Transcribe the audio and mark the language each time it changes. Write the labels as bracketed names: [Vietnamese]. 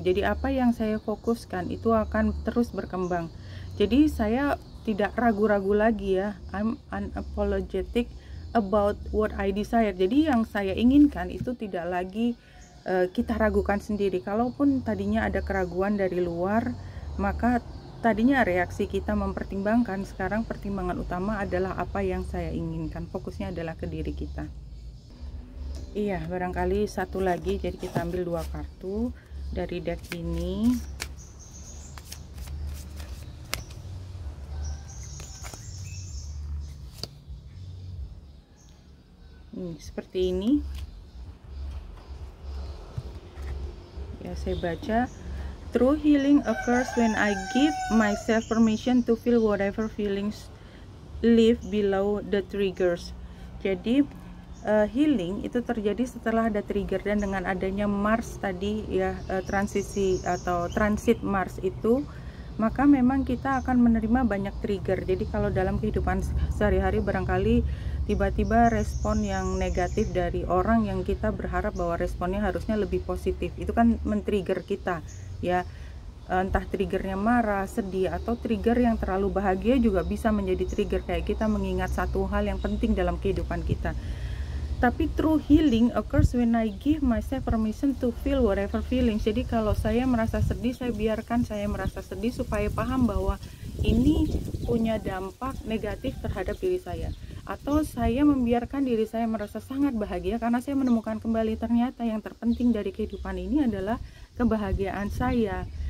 [Indonesian] Jadi apa yang saya fokuskan itu akan terus berkembang. Jadi saya tidak ragu-ragu lagi ya. [English] I'm unapologetic about what I desire. [Indonesian] Jadi yang saya inginkan itu tidak lagi kita ragukan sendiri. Kalaupun tadinya ada keraguan dari luar, maka tadinya reaksi kita mempertimbangkan, sekarang pertimbangan utama adalah apa yang saya inginkan. Fokusnya adalah ke diri kita. Iya, barangkali satu lagi. Jadi kita ambil dua kartu dari deck ini. Seperti ini ya, saya baca. [English] True healing occurs when I give myself permission to feel whatever feelings live below the triggers. [Indonesian] Jadi healing itu terjadi setelah ada trigger, dan dengan adanya Mars tadi ya, transisi atau transit Mars itu, maka memang kita akan menerima banyak trigger. Jadi kalau dalam kehidupan sehari-hari barangkali tiba-tiba respon yang negatif dari orang yang kita berharap bahwa responnya harusnya lebih positif, itu kan men-trigger kita ya. Entah triggernya marah, sedih, atau trigger yang terlalu bahagia juga bisa menjadi trigger, kayak kita mengingat satu hal yang penting dalam kehidupan kita. Tapi [English] true healing occurs when I give myself permission to feel whatever feelings. [Indonesian] Jadi kalau saya merasa sedih, saya biarkan saya merasa sedih supaya paham bahwa ini punya dampak negatif terhadap diri saya. Atau saya membiarkan diri saya merasa sangat bahagia karena saya menemukan kembali ternyata yang terpenting dari kehidupan ini adalah kebahagiaan saya.